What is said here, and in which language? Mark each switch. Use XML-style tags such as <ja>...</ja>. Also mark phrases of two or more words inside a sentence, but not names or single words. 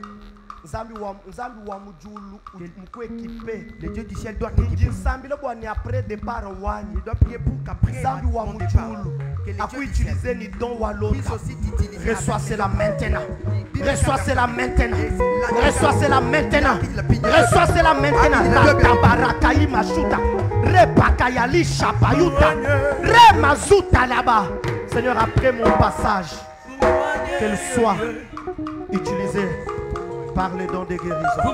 <fr>Le Dieu du ciel doit t'équiper. Il doit prier pour qu'après mon départ, que le Dieu du ciel puisse aussi t'utiliser. Reçois cela maintenant. Reçois cela maintenant. Reçois cela maintenant. Reçois cela maintenant. Ratabarakaï mashuta. Repakayali chapayuta. Remazuta là-bas. Seigneur, après mon passage, qu'elle soit utilisée par les dons de guérison.</fr>